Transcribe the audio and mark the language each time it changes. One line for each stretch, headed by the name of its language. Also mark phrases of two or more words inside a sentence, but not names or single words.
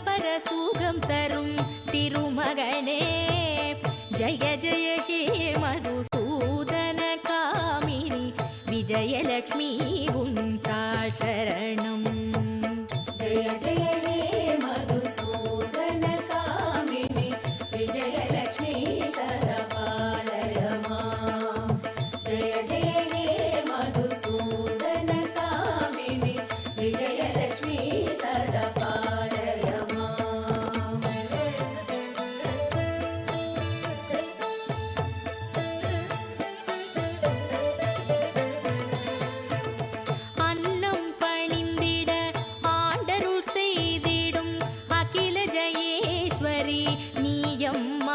Tamil: சுகம் தரும் திருமகனே
Sanskrit: जय जय हे मधुसूदन कामिनि विजयलक्ष्मी
Tamil: உன் தாழ் சரணம்.
Sanskrit: जय जय हे मधुसूदन कामिनि विजयलक्ष्मी सदा पालय मां. जय जय हे मधुसूदन कामिनि विजयलक्ष्मी सदा पालय मां.
Tamil: அன்னம் பணிந்திட ஆண்டருள் செய்திடும் அகில ஜெயேஸ்வரி நீயம்மா.